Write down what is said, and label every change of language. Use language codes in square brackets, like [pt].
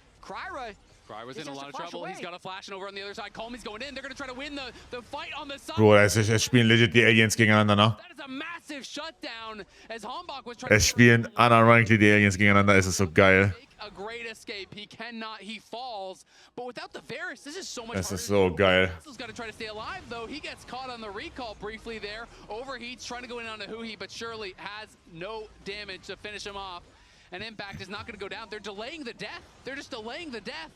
[en] Kryra's in a lot of trouble. He's got a flash over on the other side. Calmy's going in. They're going to try to win the fight on the side. [de] Bro, es spielen legit die Aliens gegeneinander, ne? [en] That is a massive shutdown as Hambach was trying [de] es spielen unironically die Aliens gegeneinander. Es ist so geil. [en] A great escape. He cannot. He falls. But without the Varus, this is so much harder. [de] Es ist so geil. [en] He's got to try to stay alive, though. He gets caught on the recall briefly there. Overheats, trying to go in on the Huhi, but surely has no damage to finish him off. And Impact is not going to go down. They're delaying the death. They're just delaying the death.